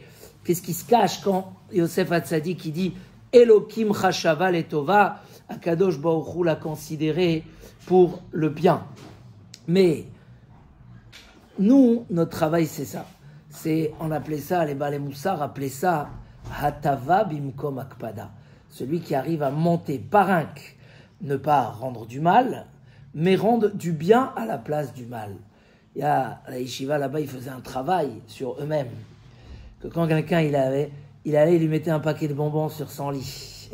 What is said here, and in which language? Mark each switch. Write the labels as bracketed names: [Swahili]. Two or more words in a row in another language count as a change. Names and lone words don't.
[French] Qu'est-ce qui se cache quand Yosef Hatzadik qui dit [Hebrew] אלוקים חשבה לטובה, הקדוש ברוך הוא [French] l'a considéré pour le bien. Mais nous, notre travail, c'est ça. On appelait ça, les [Hebrew] בעלי מוסר [French] appelaient ça [Hebrew] הטבה במקום הקפדה. [French] Celui qui arrive à monter parinque, ne pas rendre du mal, mais rendre du bien à la place du mal. Il y a à la yeshiva là-bas, ils faisaient un travail sur eux-mêmes. Que quand quelqu'un il allait, il lui mettait un paquet de bonbons sur son lit.